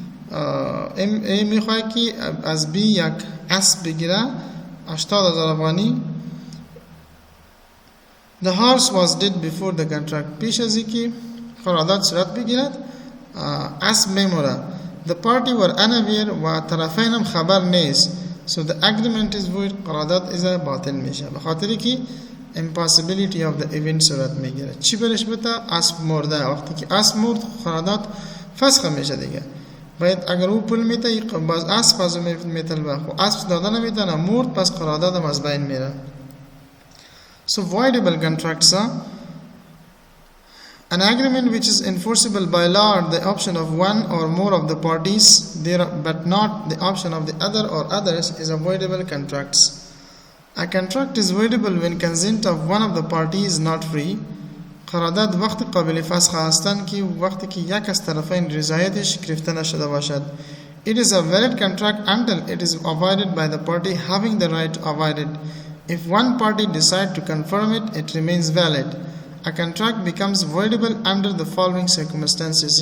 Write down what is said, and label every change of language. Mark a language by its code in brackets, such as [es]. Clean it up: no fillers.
[fa] A میخواد که از B یک اسب بگیره 80,000 افغانی. [en] The horse was dead before the contract. [fa] پیش از اینکه قرارداد صورت بگیرد اسب میموره. [en] The party were unaware [fa] و طرفین هم خبر نیست. [en] So the agreement is void. [fa] قرارداد از باطل میشه به خاطری که [en] impossibility of the event [fa] صورت میگیره. چی برش بتا؟ اسب مرده. وقتی که اسب مرد قرارداد فسخ میشه دیگه. باید اگر او پول میته باز اسب از میتل بخو اسب داده نمیتونه مرد پس قرارداد هم از بین میره. [en] So voidable contracts are an agreement which is enforceable by law at the option of one or more of the parties but not the option of the other or others is a voidable contracts. A contract is voidable when consent of one of the parties is not free. [fa] قرارداد وقتی قابل فسخ هستند که وقتی که یک از طرفین رضایتش گرفته نشده باشد. [en] It is a valid contract until it is avoided by the party having the right to avoid it. If one party decides to confirm it, it remains valid. A contract becomes voidable under the following circumstances.